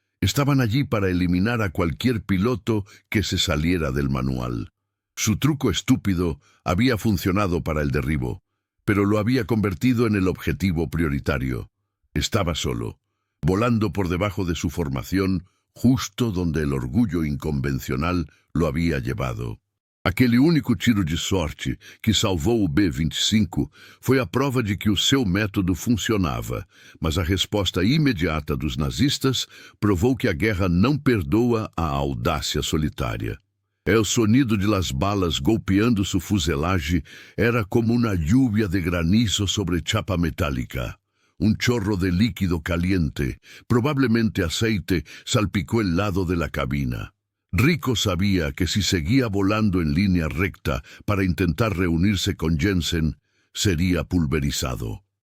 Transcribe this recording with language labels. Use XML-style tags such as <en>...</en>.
<es>Estaban allí para eliminar a cualquier piloto que se saliera del manual. Su truco estúpido había funcionado para el derribo, pero lo había convertido en el objetivo prioritario. Estaba solo, volando por debajo de su formación, justo donde el orgullo inconvencional lo había llevado.</es> <pt>Aquele único tiro de sorte que salvou o B-25 foi a prova de que o seu método funcionava, mas a resposta imediata dos nazistas provou que a guerra não perdoa a audácia solitária.</pt> <es>El sonido de las balas golpeando su fuselaje era como una lluvia de granizo sobre chapa metálica. Un chorro de líquido caliente, probablemente aceite, salpicó el lado de la cabina. Rico sabía que si seguía volando en línea recta para intentar reunirse con Jensen, sería pulverizado.</es>